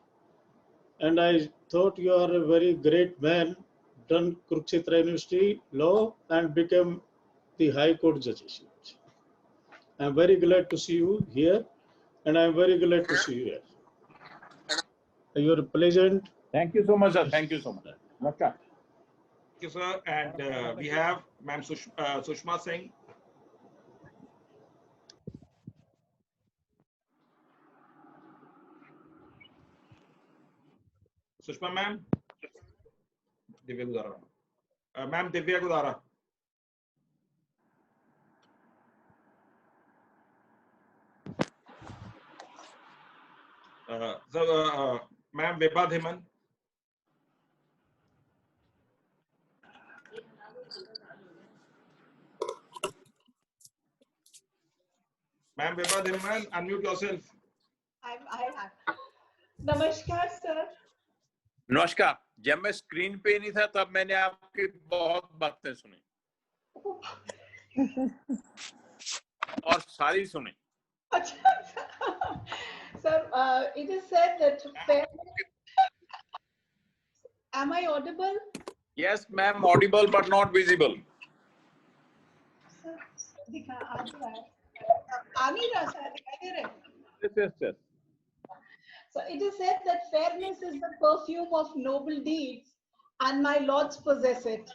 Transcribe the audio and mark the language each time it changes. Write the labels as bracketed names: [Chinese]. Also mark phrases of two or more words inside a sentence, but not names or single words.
[English] And I thought you are a very great man, done Kurukshetra University law and became the High Court judge. I'm very glad to see you here, and I'm very glad to see you here. You're pleasant. Thank you so much, sir. Thank you so much. Namaskar. Thank you, sir. And we have Ma'am Sushma Singh. Sushma ma'am. Divya Gudara. Ma'am Divya Gudara. Ma'am Vibha Dhiman. Ma'am Vibha Dhiman, unmute yourself. [Hindi] नमस्कार सर. नमस्कार. जब मैं स्क्रीन पे नहीं था तब मैंने आपकी बहुत बातें सुनी और सारी सुनी. [English] Sir, it is said that am I audible? Yes, ma'am, audible but not visible. Yes. So it is said that fairness is the perfume of noble deeds, and my lords possess it.